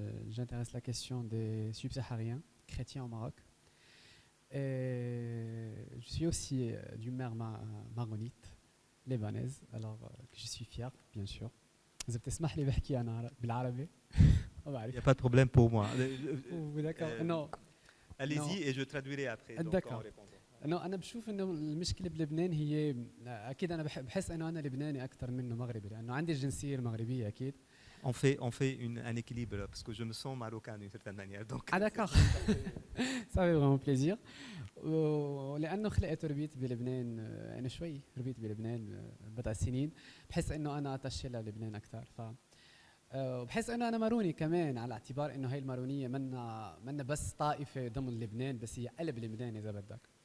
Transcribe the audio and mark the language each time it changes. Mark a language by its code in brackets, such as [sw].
[fr] J'intéresse la question des subsahariens chrétiens au Maroc. Et je suis aussi d'une mère maronite, libanaise, alors que je suis fier, bien sûr. [ar] إذا بتسمح لي بحكي أنا بالعربي. [fr] Il n'y a pas de problème pour moi. D'accord. Non. Allez-y et je traduirai après. D'accord. [ar] أنا بشوف إنه المشكلة بلبنان هي أكيد أنا بحس إنه أنا لبناني أكثر منه مغربي لأنه عندي الجنسية المغربية أكيد. [fr] On fait un équilibre parce que je me sens marocain d'une certaine manière. Donc. Ah d'accord. Ça fait vraiment plaisir. [ar] ولأنه خلقت وربيت بلبنان أنا شوي ربيت بلبنان بضع سنين بحس إنه أنا أتشي للبنان أكثر. بحس انه انا ماروني كمان، على اعتبار انه هي المارونيه منا بس طائفه ضمن لبنان، بس هي قلب لبنان اذا بدك.